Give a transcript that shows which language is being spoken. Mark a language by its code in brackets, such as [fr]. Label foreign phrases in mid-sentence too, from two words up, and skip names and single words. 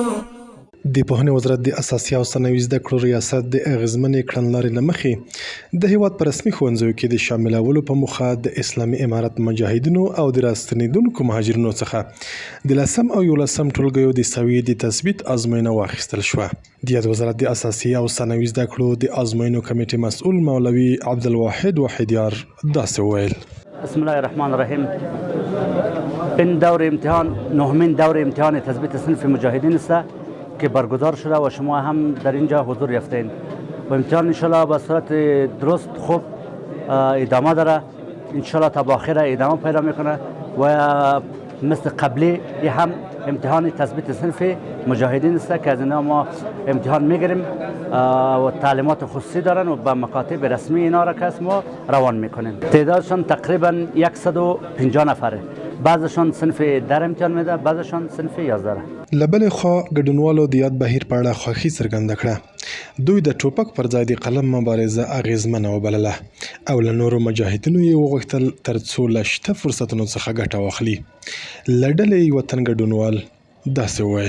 [ps] د پوهنې وزارت د اساسي او ثانوي زده کړو ریاست د اغیزمنې کړنلارې له مخې د هیواد په رسمي ښوونځیو کې د شاملولو په موخه د اسلامي امارت مجاهدینو او د راستنېدونکو مهاجرینو څخه د 10 او 11 ټولګیو د سویې د تثبیت ازموینه واخیستل شوه. د یاد وزارت د اساسي او ثانوي زده کړو د ازموینو کمیټې مسؤل مولوي عبدالواحد وحیدیار داسې وویل: [ar] بسم الله الرحمن الرحیم. [fa] این دور امتحان نهمین دور امتحان تثبیت صنف مجاهدین است که برگزار شده و شما هم در اینجا حضور یافتین و امتحان انشالله به صورت درست خوب ادامه داره. انشالله تا آخر ادامه پیدا میکنه و مثل قبلی هم امتحان تثبیت صنف مجاهدین است که از اینا ما امتحان میگیریم و تعلیمات خصوصی دارن و به مکاتب رسمی اینا را که ما روان میکنیم. تعدادشان تقریبا 150 نفره. بعضشان صنف در امتحان میده، بعضشان صنف 11. [ps] لبل خوا ګډونوالو د یاد بهیر په اړه خوښي څرګنده کړه. دوی د ټوپک پر ځای د قلم مبارزه اغیزمنه وبلله او له نورو مجاهدینو یې وغوښتل ترڅو له شته فرصتونو څخه ګټه واخلي. له ډلې یو تن ګډونوال داسې وویل: